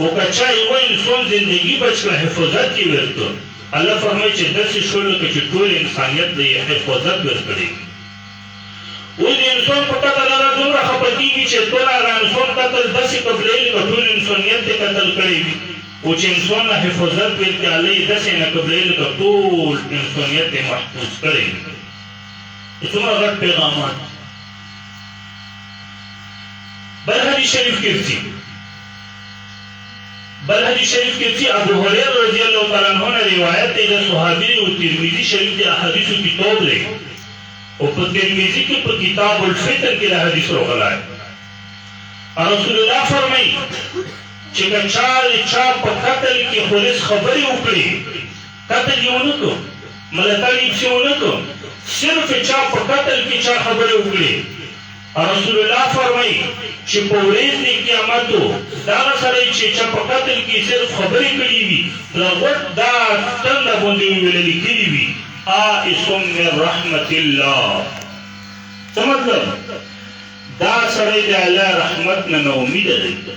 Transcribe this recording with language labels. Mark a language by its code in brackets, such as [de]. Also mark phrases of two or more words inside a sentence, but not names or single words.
[ps] که چا یو انسان زندگی بچ کړه حفاظت یې ورکړ الله فرمایي چې داسې شو لکه چې ټول انسانیت د حفاظت ورکړی اوس د انسان په قتل هغه دومره خفه کېږي چې ټول هغه انسان قتل داسې قبلوي لکه ټول انسانیت یې قتل کړی وي او چې انسان نه حفاظت ورکړي الله یې داسې نه قبلوي لکه ټول انسانیت یې محفوظ کړی وي څومره غټ پیغامات بل حدیث شریف کې ځي بل حدیث شریف کې چې ابو هريره [ar] رضی الله تعالی عنہ [ps] نے روایت دی د صحابي او ترمذی شریف د احادیث کتاب دی او په ترمذی کې په کتاب الفتن کې د حدیث راغلی رسول الله فرمایي چې چا په قتل کې خالص خبرې وکړي قتل یې ونه کړو ملتړ یې ونه کړو صرف چا په قتل کې چا خبرې وکړي رسول الله فرمایي چې په ورځ د قیامتو دغه سړی چې چا په قتل کې صرف خبرې کړي وي د غټ دا تنده باندې ویلې لیکلي وي [ar] آئس من رحمت الله [ps] څه مطلب دا سړی د الله رحمت نه ناامیده دی